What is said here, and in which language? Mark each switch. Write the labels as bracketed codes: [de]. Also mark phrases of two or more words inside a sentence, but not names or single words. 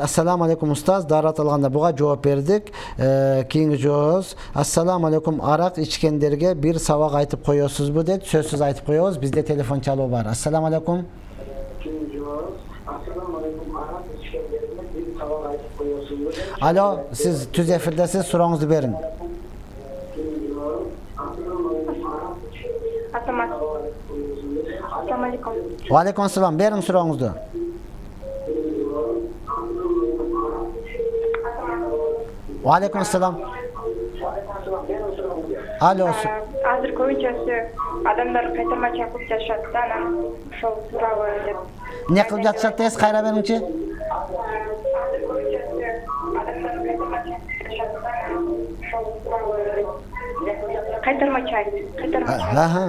[ar] السلام عليكم أستاذ, [ky] дарат алганда буга жооп бердик. Кийинки жообубуз: [ar] السلام عليكم, [ky] арак ичкендерге бир сабак айтып коесузбу дейт. Сөзсүз айтып коебуз. Бизде телефон чалуу бар. [ar] السلام عليكم. [ky] Кийинки жообубуз: [ar] السلام عليكم, [ky] арак ичкендерге бир сабак айтып коесузбу дейт. Алло, сиз түз эфирдесиз, сурооңузду бериң. [ar] السلام عليكم. وعليكم السلام, [ky] бериң сурооңузду. [ar] وعليكم السلام. [ky] Алло. Азыр көбүнчөсү адамдар кайтарма чакырып жатышат да, анан ошол тууралуу деп. Не кылып жатышат дейсиз? Кайра бериңчи. Кайтарма чай.